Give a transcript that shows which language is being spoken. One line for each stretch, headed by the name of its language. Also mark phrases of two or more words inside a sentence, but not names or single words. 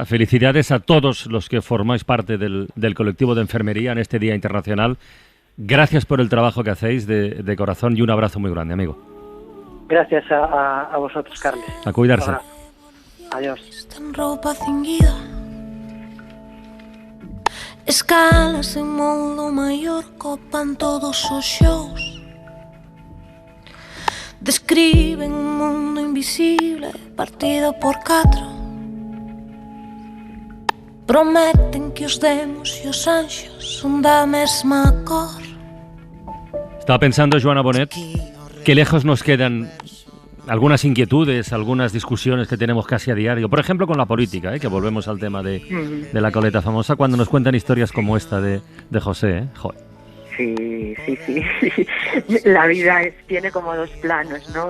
Spanish: Felicidades a todos los que formáis parte del colectivo de enfermería en este Día Internacional. Gracias por el trabajo que hacéis de corazón y un abrazo muy grande, amigo. Gracias a vosotros, Carles. A cuidarse. Adiós.
Galician: Está en ropa cinguida, escalas en modo maior, copan todos os shows, describen un mundo invisible partido por 4, prometen que os demos e os anxos son da mesma cor.
Spanish: Estaba pensando, Joana Bonet, que lejos nos quedan algunas inquietudes, algunas discusiones que tenemos casi a diario. Por ejemplo, con la política, que volvemos al tema de la coleta famosa, cuando nos cuentan historias como esta de José. Joder. Sí. La vida tiene como dos planos, ¿no?